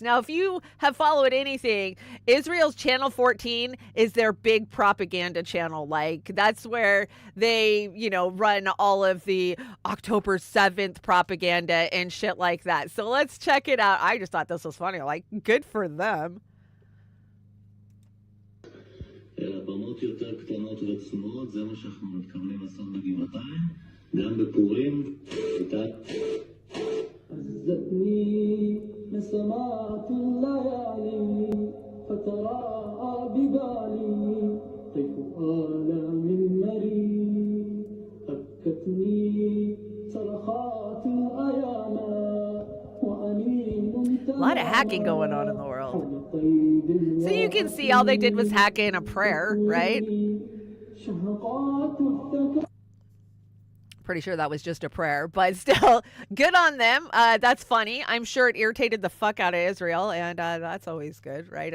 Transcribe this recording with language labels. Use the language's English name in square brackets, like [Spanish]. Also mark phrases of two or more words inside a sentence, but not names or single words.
[English] Now, if you have followed anything, Israel's Channel 14 is their big propaganda channel. Like, that's where they, run all of the October 7th propaganda and shit like that. So let's check it out. I just thought this was funny. Like, good for them. [Hebrew] גם בפורים, [Arabic] عزتني مسمات الليالي فتراءى ببالي طيف آلام مري أبكتني صرخات الأيام وأنين [English] A lot of hacking going on in the world. So you can see all they did was hack in a prayer, right? Pretty sure that was just a prayer, but still good on them. That's funny. I'm sure it irritated the fuck out of Israel, and that's always good, right?